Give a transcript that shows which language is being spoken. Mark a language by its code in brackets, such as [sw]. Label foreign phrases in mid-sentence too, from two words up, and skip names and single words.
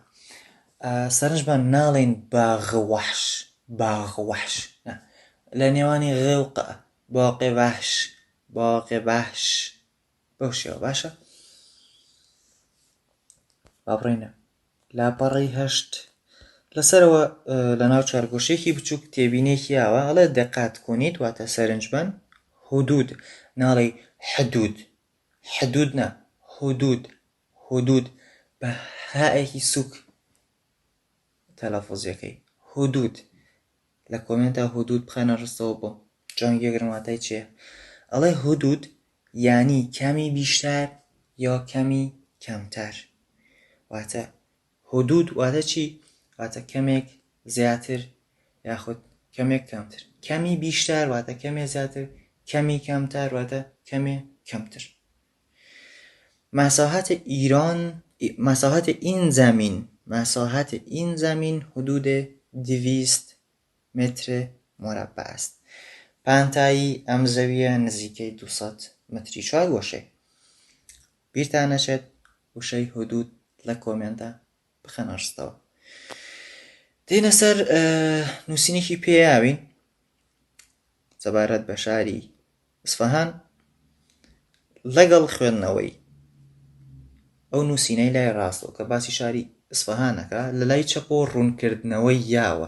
[ckb] سەرنجبان ناڵێن [fa] باغە وەحش، باغە وەحش، [ckb] لە نێوانی غ و ق [fa] باغێ وەحش، باغێ وەحش، [ckb] بەو شێوە باشە. با بڕۆینە لاپەڕی هەشت. لەسەرەوە لە ناو چارگۆشێکی بچووک تێبینێکی ئاوە ئەڵێ [fa] دقات کۆنیت [ckb] واتە سەرنجبان حدود، ناڵێ حدود، حدود نا، حدود، حدود بە هائێکی سووک تەلەفوزەکەی حدود. لە کۆمنتە حدود بخەنە ڕستەوە بۆ جانگێگرن واتای چییە. ئەڵێ حدود یانی [fa] کەمی بیشتر یا کەمی کەمتر. [ckb] واتە حدود واتە چی؟ واتە کەمێک زیاتر یاخود کەمێک کەمتر. [fa] کەمی بیشتر [ckb] واتە کەمێ زیاتر، [fa] کەمی کەمتر [ckb] واتە کەمێ کەمتر. [fa] مساحت این زمین حدود 200 متر مربع است. [ckb] پانتایی ئەم زەویە نزیکەی 200 متری چوارگۆشەی. بیرتان نەچێت وشەی حدود لە کۆمنتە بخەنە ڕستەوە. دێنە سەر نووسینێکی پێیاوین سەبارەت بە شاری ئیسفەهان لەگەڵ خوێندنەوەی ئەو نووسینەی لای ڕاستەوە کە باسی شاری ئیسفەهانەکە لە لای چەپۆ ڕوونکردنەوەی یاوە.